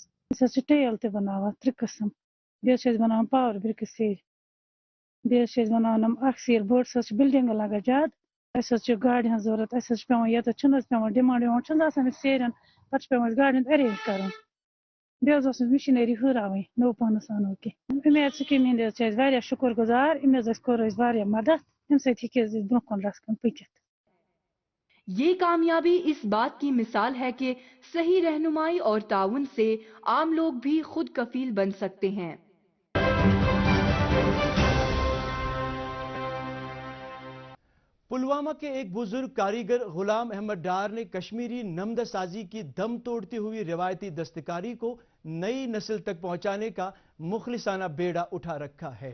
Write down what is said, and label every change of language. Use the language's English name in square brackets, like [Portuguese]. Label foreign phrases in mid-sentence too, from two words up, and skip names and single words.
[Kashmiri] أسۍ حظ چھِ ٹیل تہِ بناوان 3 قٕسم بیٚیہِ حظ چھِ أسۍ بناوان [English] power bricks [Kashmiri] سیج بیٚیہِ حظ چھِ أسۍ بناوان یِم اکھ سیل بٔڑ حظ چھِ بِلڈِنٛگہٕ لگان زیادٕ اَسہِ حظ چھِ گاڑِ ہٕنٛز ضروٗرت اَسہِ حظ چھِ پیٚوان ییٚتٮ۪تھ چھُنہٕ حظ پیٚوان ڈِمانٛڈ وِمانٛڈ چھُنہٕ آسان اَسہِ سیرٮ۪ن پتہٕ چھُ پیٚوان اَسہِ گاڑِ ہُنٛد اَرینٛج کَرُن بیٚیہِ حظ اوس اَسہِ مِشیٖنٔری ہُراوٕنۍ نوٚو پانس اَنو کیٚنٛہہ اُمید سکیٖم ہِنٛدۍ حظ چھِ أسۍ واریاہ شُکُر گُزار أمۍ حظ کوٚر اَسہِ واریاہ مدد اَمہِ سۭتۍ ہیٚکہِ أسۍ برٛونٛہہ کُن رَژھ کھنٛڈ پٔکِتھ [Urdu] یہ کامیابی اس بات کی مثال ہے کہ صحیح رہنمائی اور تعاون سے عام لوگ بھی خود کفیل بن سکتے ہیں۔ پلوامہ کے ایک بزرگ کاریگر غلام احمد ڈار نے کشمیری نمدہ سازی کی دم توڑتی ہوئی روایتی دستکاری کو نئی نسل تک پہنچانے کا مخلصانہ بیڑا اٹھا رکھا ہے۔